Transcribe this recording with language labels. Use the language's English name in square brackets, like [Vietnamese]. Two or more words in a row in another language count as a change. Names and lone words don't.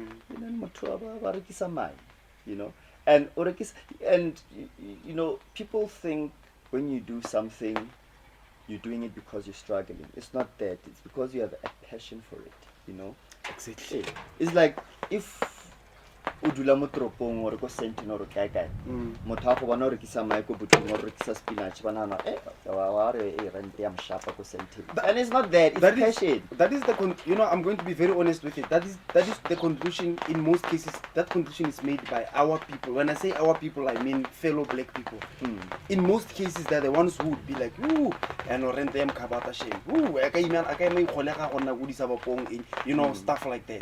[English] And people think when you do something, you're doing it because you're struggling. It's not that. It's because you have a passion for it. Exactly. It's like if [Tswana] udula mo toropong or ko senteng or kae kae motho a go bona re kisa mae ko botong or re kisa spinach banana wa re rent ya mshapa ko senteng, [English] and it's not that, it's passion. That is the I'm going to be very honest with it. That is the conclusion. In most cases, that conclusion is made by our people. When I say our people, I mean fellow black people. In most cases, they're the ones who would be like, ooh, and rent them kabata shame, ooh, stuff like that.